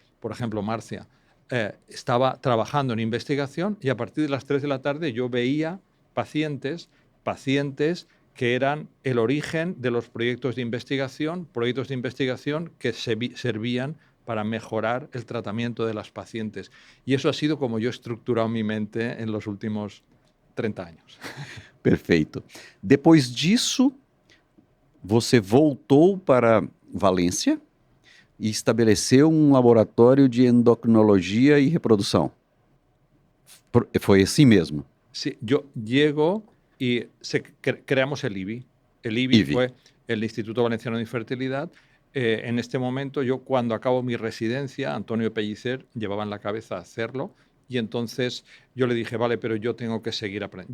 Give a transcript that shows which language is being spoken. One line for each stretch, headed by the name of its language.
Spanish: Por ejemplo, Marcia estaba trabajando en investigación y a partir de las 3 de la tarde yo veía pacientes que eran el origen de los proyectos de investigación que servían para mejorar el tratamiento de las pacientes. Y eso ha sido como yo he estructurado mi mente en los últimos 30 años.
Portuguese: Perfeito. Depois disso, você voltou para Valência e estabeleceu um laboratório de endocrinologia e reprodução. Foi assim mesmo?
Spanish: Sí, yo llego y creamos el IBI. El IBI fue el Instituto Valenciano de Infertilidad. En este momento, yo cuando acabo mi residencia, Antonio Pellicer llevaba en la cabeza hacerlo y entonces yo le dije, vale, pero yo tengo que seguir aprendiendo.